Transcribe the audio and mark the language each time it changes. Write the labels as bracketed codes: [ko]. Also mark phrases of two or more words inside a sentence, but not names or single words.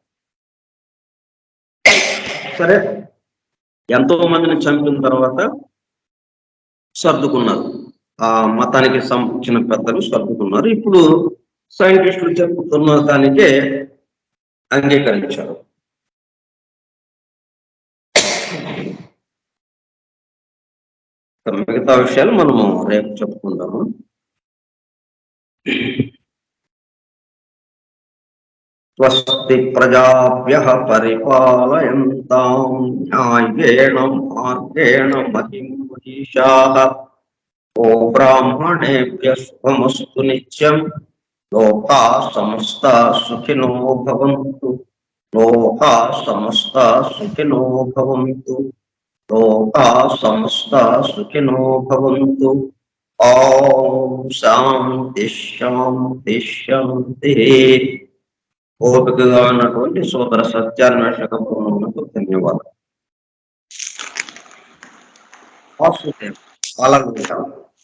[te] సరే, ఎంతో మందిని చంపిన తర్వాత సర్దుకున్నారు, ఆ మతానికి సంబంధించిన పెద్దలు సర్దుకున్నారు. ఇప్పుడు సైంటిస్టులు చెప్పుతున్న దానికే అంగీకరించారు. మిగతా విషయాలు మనము రేపు చెప్పుకుందాము. [sa] स्वस्ति प्रजाभ्यः परिपालयन्तां न्यायेन मार्गेण महीं महीशाः. ओ ब्राह्मणेभ्यः शुभमस्तु नित्यं. लोकाः समस्ताः सुखिनो भवन्तु. लोकाः समस्ताः सुखिनो भवन्तु. लोकाः समस्ताः सुखिनो भवन्तु. ॐ शान्ति शान्ति शान्ति. [te] ఓపికగా ఉన్నటువంటి సోదర సత్యాన్వేషక బృందములకు ధన్యవాదాలు. వాసుదేవ్.